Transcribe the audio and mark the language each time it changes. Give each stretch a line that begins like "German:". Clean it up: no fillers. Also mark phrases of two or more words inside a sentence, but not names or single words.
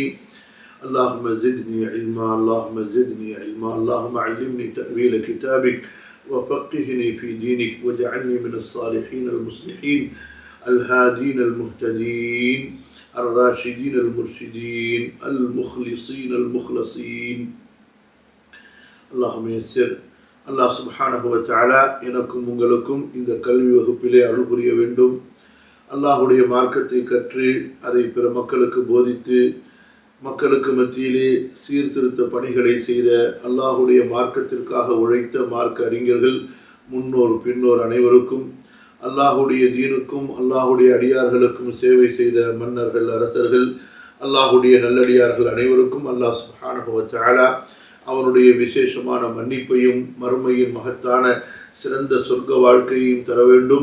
Arabic: اللهم زدني علما اللهم زدني علما اللهم علمني تأويل كتابك وفقهني في دينك واجعلني من الصالحين المصلحين الهادين المهتدين الراشدين المرشدين المخلصين المخلصين. اللهم يسر. الله سبحانه و تعالى
Tamil: எனக்கும் உங்களுக்கும் இந்த கல்வி வகுப்பிலே அருள் புரிய வேண்டும். அல்லாஹ்வுடைய மார்க்கத்தை கற்று அதை பிற மக்களுக்கு போதித்து மக்களுக்கு மத்தியிலே சீர்திருத்த பணிகளை செய்த அல்லாஹுடைய மார்க்கத்திற்காக உழைத்த மார்க்க அறிஞர்கள் முன்னோர் பின்னோர் அனைவருக்கும், அல்லாஹுடைய தீனுக்கும் அல்லாஹுடைய அடியார்களுக்கும் சேவை செய்த மன்னர்கள் அரசர்கள் அல்லாஹுடைய நல்லடியார்கள் அனைவருக்கும்
Arabic: الله سبحانه و تعالى
Tamil: அவனுடைய விசேஷமான மன்னிப்பையும் மறுமையின் மகத்தான சிறந்த சொர்க்க வாழ்க்கையையும் தர வேண்டும்.